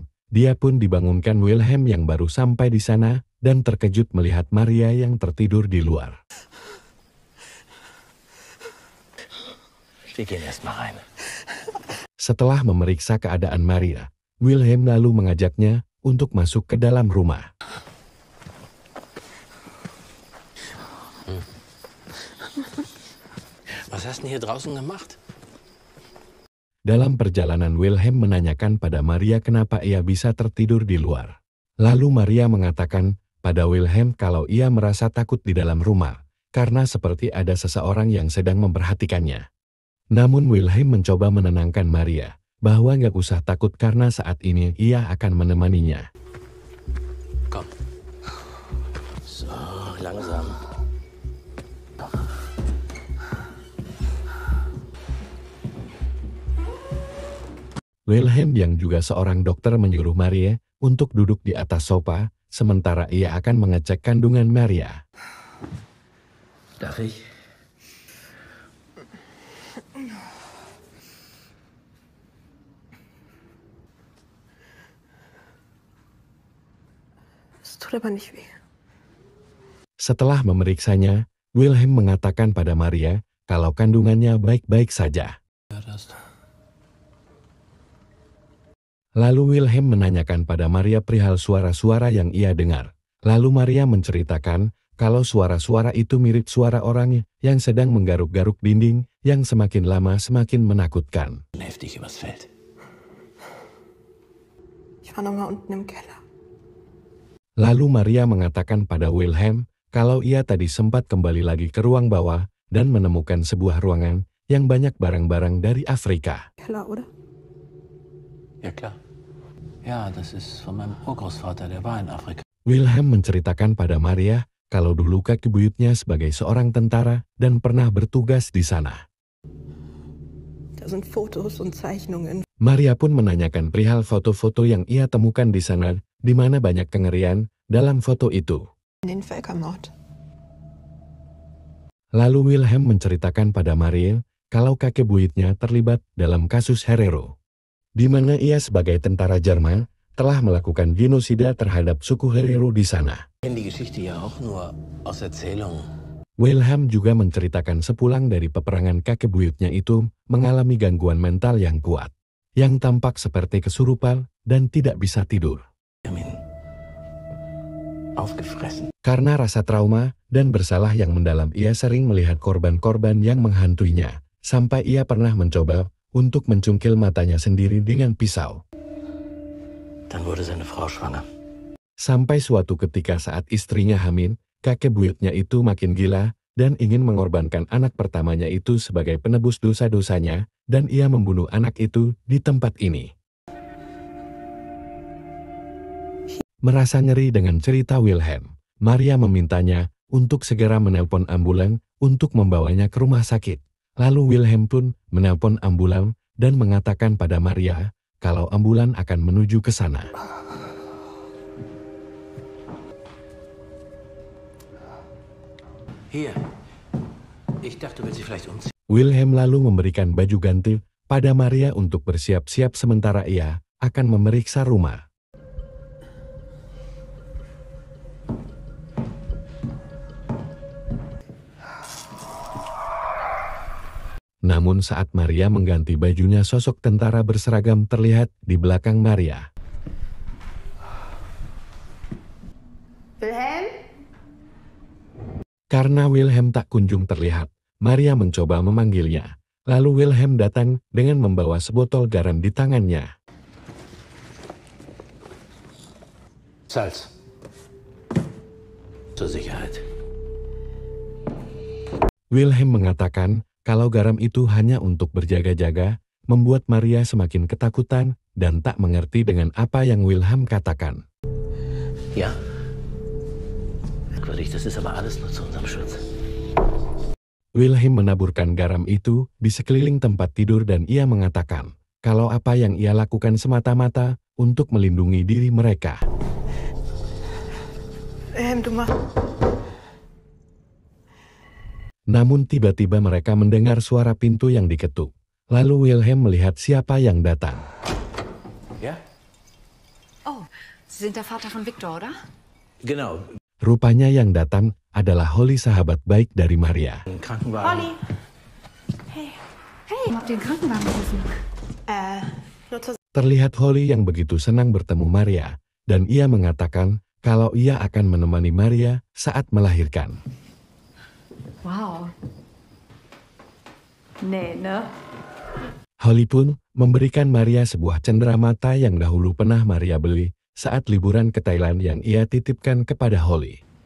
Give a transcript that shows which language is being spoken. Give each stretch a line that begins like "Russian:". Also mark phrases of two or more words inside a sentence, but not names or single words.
Indonesian: Dia pun dibangunkan Wilhelm yang baru sampai di sana dan terkejut melihat Maria yang tertidur di luar. Setelah memeriksa keadaan Maria, Wilhelm lalu mengajaknya untuk masuk ke dalam rumah.
German: Was hast du denn hier draußen gemacht?
Indonesian: Dalam perjalanan, Wilhelm menanyakan pada Maria kenapa ia bisa tertidur di luar. Lalu Maria mengatakan pada Wilhelm kalau ia merasa takut di dalam rumah, karena seperti ada seseorang yang sedang memperhatikannya. Namun Wilhelm mencoba menenangkan Maria, bahwa nggak usah takut karena saat ini ia akan menemaninya.
German: Komm. So, langsam.
Indonesian: Wilhelm yang juga seorang dokter menyuruh Maria untuk duduk di atas sofa, sementara ia akan mengecek kandungan Maria.
German: Darf ich? Es tut aber nicht weh.
Indonesian: Setelah memeriksanya, Wilhelm mengatakan pada Maria kalau kandungannya baik-baik saja. Lalu Wilhelm menanyakan pada Maria perihal suara-suara yang ia dengar. Lalu Maria menceritakan kalau suara-suara itu mirip suara orang yang sedang menggaruk-garuk dinding yang semakin lama semakin menakutkan.
German: Heftig übers Feld. Ich war noch mal unten im Keller.
Indonesian: Lalu Maria mengatakan pada Wilhelm kalau ia tadi sempat kembali lagi ke ruang bawah dan menemukan sebuah ruangan yang banyak barang-barang dari Afrika.
German: Keller, oder? Ja, klar. Ja, das ist von meinem Urgroßvater, der war in Afrika.
Indonesian: Wilhelm menceritakan pada Maria kalau dulu kakek buyutnya sebagai seorang tentara dan pernah bertugas di sana.
German: Da sind Fotos und Zeichnungen.
Indonesian: Maria pun menanyakan perihal foto-foto yang ia temukan di sana, di mana banyak kengerian dalam foto itu.
German: Den Völkermord.
Indonesian: Lalu Wilhelm menceritakan pada Maria kalau kakek buyutnya terlibat dalam kasus Herero, di mana ia sebagai tentara Jerman telah melakukan genosida terhadap suku Herero di sana.
German: Ich kenne die Geschichte ja auch nur aus Erzählungen.
Indonesian: Wilhelm juga menceritakan sepulang dari peperangan kakek buyutnya itu mengalami gangguan mental yang kuat, yang tampak seperti kesurupan dan tidak bisa tidur.
German: Aufgefressen.
Indonesian: Karena rasa trauma dan bersalah yang mendalam, ia sering melihat korban-korban yang menghantuinya, sampai ia pernah mencoba untuk mencungkil matanya sendiri dengan pisau.
German: Dann wurde seine Frau schwanger.
Indonesian: Sampai suatu ketika saat istrinya hamil, kakek buyutnya itu makin gila dan ingin mengorbankan anak pertamanya itu sebagai penebus dosa-dosanya, dan ia membunuh anak itu di tempat ini. Merasa nyeri dengan cerita Wilhelm, Maria memintanya untuk segera menelpon ambulan untuk membawanya ke rumah sakit. Lalu Wilhelm pun menelpon ambulan dan mengatakan pada Maria kalau ambulan akan menuju ke sana.
German: Hier. Ich dachte, du willst dich vielleicht umziehen.
Indonesian: Wilhelm lalu memberikan baju ganti pada Maria untuk bersiap-siap sementara ia akan memeriksa rumah. Namun saat Maria mengganti bajunya, sosok tentara berseragam terlihat di belakang Maria. Wilhelm? Karena Wilhelm tak kunjung terlihat, Maria mencoba memanggilnya. Lalu Wilhelm datang dengan membawa sebotol garam di tangannya.
German: Salz. Zur Sicherheit.
Indonesian: Wilhelm mengatakan kalau garam itu hanya untuk berjaga-jaga, membuat Maria semakin ketakutan dan tak mengerti dengan apa yang Wilhelm katakan.
German: Ja? Merkwürdig, das ist aber alles nur zu unserem Schutz.
Indonesian: Wilhelm menaburkan garam itu di sekeliling tempat tidur dan ia mengatakan kalau apa yang ia lakukan semata-mata untuk melindungi diri mereka.
German: Du machst...
Indonesian: Namun tiba-tiba mereka mendengar suara pintu yang diketuk. Lalu Wilhelm melihat siapa yang datang.
German: Ja? Oh, Sie sind der Vater von Victor, oder? Genau.
Indonesian: Rupanya yang datang adalah Holly, sahabat baik dari Maria.
German: Ein Krankenwagen. Holly! Hey. Hey, ich hab den Krankenwagen gerufen. Nur zur...
Indonesian: Terlihat Holly yang begitu senang bertemu Maria, dan ia mengatakan kalau ia akan menemani Maria saat melahirkan.
German: Wow. Nee, ne?
Indonesian: Holly pun memberikan Maria sebuah cenderamata yang dahulu pernah Maria beli saat liburan ke Thailand yang ia titipkan kepada Holly.